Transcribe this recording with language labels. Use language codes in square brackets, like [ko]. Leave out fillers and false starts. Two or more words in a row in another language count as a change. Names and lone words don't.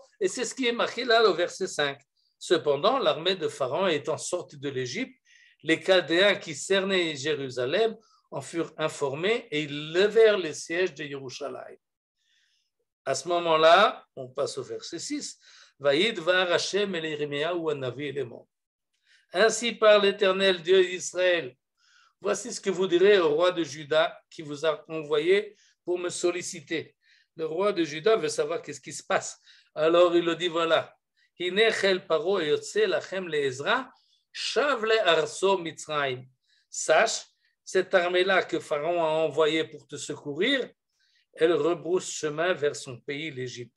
[fr] Et c'est ce qui est marqué là au verset 5. Cependant, l'armée de Pharaon étant sortie de l'Égypte, les Chaldéens qui cernaient Jérusalem en furent informés et ils levèrent les sièges de Jérusalem. À ce moment-là, on passe au verset 6. [he] ויהי דבר השם אל ירמיהו הנביא לאמור. [fr] Ainsi parle l'Éternel Dieu d'Israël. Voici ce que vous direz au roi de Juda qui vous a envoyé pour me solliciter. Le roi de Juda veut savoir qu'est-ce qui se passe. Alors il le dit voilà. Sache, cette armée-là que Pharaon a envoyée pour te secourir, elle rebrousse chemin vers son pays, l'Égypte.